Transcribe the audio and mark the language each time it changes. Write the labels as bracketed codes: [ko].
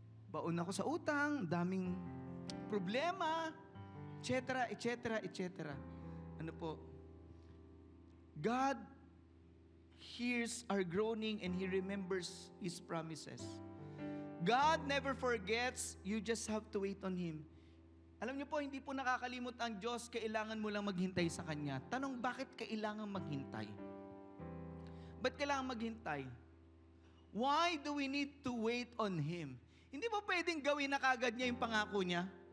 [tl] Baon ako sa utang, daming problema, etc., etc., etc. Ano po? [en] God hears our groaning and He remembers His promises. God never forgets, you just have to wait on Him. [tl] Alam niyo po, hindi po nakakalimot ang Diyos, kailangan mo lang maghintay sa Kanya. Tanong, bakit kailangan maghintay? Ba't kailangan maghintay? [en] Why do we need to wait on Him? [tl] Hindi ba pwedeng gawin na kagad niya yung pangako niya?